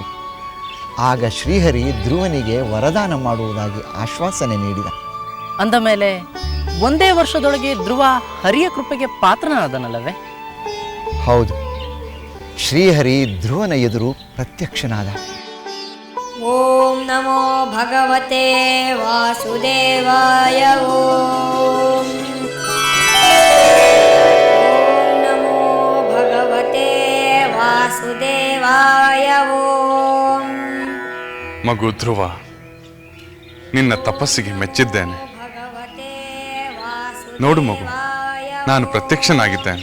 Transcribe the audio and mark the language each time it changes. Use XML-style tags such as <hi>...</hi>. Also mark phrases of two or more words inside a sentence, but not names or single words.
<kn>ಆಗ ಶ್ರೀಹರಿ ಧ್ರುವನಿಗೆ ವರದಾನ ಮಾಡುವುದಾಗಿ ಆಶ್ವಾಸನೆ ನೀಡಿದ. ಅಂದ ಮೇಲೆ ಒಂದೇ ವರ್ಷದೊಳಗೆ ಧ್ರುವ ಹರಿಯ ಕೃಪೆಗೆ ಪಾತ್ರನಾದನಲ್ಲವೇ? ಹೌದು. ಶ್ರೀಹರಿ ಧ್ರುವನ ಎದುರು ಪ್ರತ್ಯಕ್ಷನಾದ.</kn> <sa>ಓಂ ನಮೋ ಭಗವತೆ ವಾಸುದೇವಾಯ. ಓಂ ನಮೋ ಭಗವತೆ ವಾಸುದೇವಾಯ. ಓಂ.</sa> <kn>ಮಗು ಧ್ರುವ, ನಿನ್ನ ತಪಸ್ಸಿಗೆ ಮೆಚ್ಚಿದ್ದೇನೆ. ನೋಡು ಮಗು, ನಾನು ಪ್ರತ್ಯಕ್ಷನಾಗಿದ್ದೇನೆ.</kn>